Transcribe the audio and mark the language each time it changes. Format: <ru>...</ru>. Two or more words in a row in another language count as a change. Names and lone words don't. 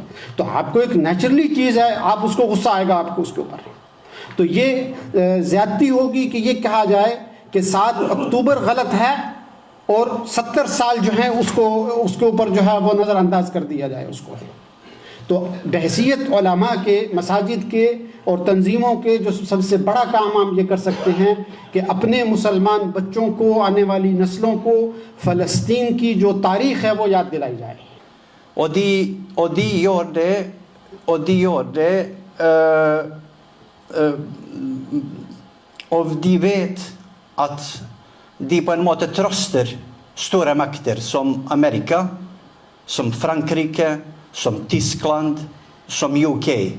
<ur>تو آپ کو ایک نیچرلی چیز ہے، آپ اس کو غصہ آئے گا آپ کو اس کے اوپر، تو یہ زیادتی ہوگی کہ یہ کہا جائے کہ 7 اکتوبر غلط ہے اور 70 سال جو ہیں اس کے اوپر جو ہے وہ نظر انداز کر دیا جائے اس کو۔ تو بحیثیت علماء کے، مساجد کے اور تنظیموں کے جو سب سے بڑا کام ہم یہ کر سکتے ہیں کہ اپنے مسلمان بچوں کو، آنے والی نسلوں کو فلسطین کی جو تاریخ ہے وہ یاد دلائی جائے۔</ur> <no>Og de vet at de på en måte trøster store makter som Amerika, som Frankrike, som Tyskland, som UK.</no>